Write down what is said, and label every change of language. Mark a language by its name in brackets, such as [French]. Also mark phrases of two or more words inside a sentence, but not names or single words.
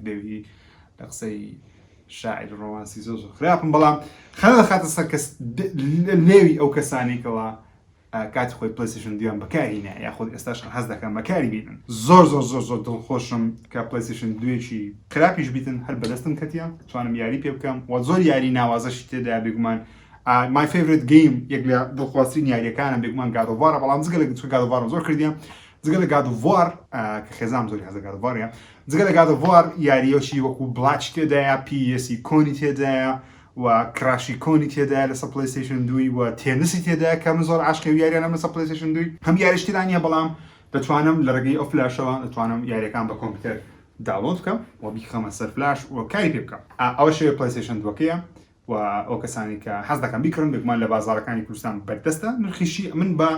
[Central Kurdish] دەوی لە قسەی شاعر ڕۆمانسی زۆر خراپم بەڵام خەندە دەخاتە سەر لێوی ئەو کەسانێکەوە کاتی خۆی پلەیستیشن 2 بەکارهینە یاخود ئێستاش هەز دەکەم بەکاری بینن زۆر دڵخۆشم کە پلەیستیشن 2 خراپیش بیتن هەر بەدەستم کەتیە توانم یاری پێ بکەم و زۆر یاری ناوازەشی تێدا بێگومان [English] my favorite game [Central Kurdish] یەک لە دڵخوازترین یاریەکانم بێگومان God of War بەڵام جگە لە God of War زۆر کردیە جگە لە God of War کە خێزام زۆری هەزە God of War جگە لە God of War یاریەشی وەکو بلاچ تێدایە PS کۆنی تێدایە و کراشی کۆنی تێدایە لەسەر پلەیستیشن 2 و تێنسی تێدایە کە من زۆر عاشقی یاریانم لەسەر پلەیستیشن 2 هەم یاریشتیدا نییە بەڵام دەتوانم لە ڕێگەی ئەو فلاشەوە دەتوانم یاریەکان بە کۆمپیوتەر داونلۆد بکەم و بیخەمە سەر فلاش و کاری پێ بکەم ئەوە شێوە پلەیستیشن 2کەیە و ئەو کەسانی کە حەز دەکەن بیکڕن بێگومان لە بازاڕەکانی کوردستان بەردەستە نرخیشی من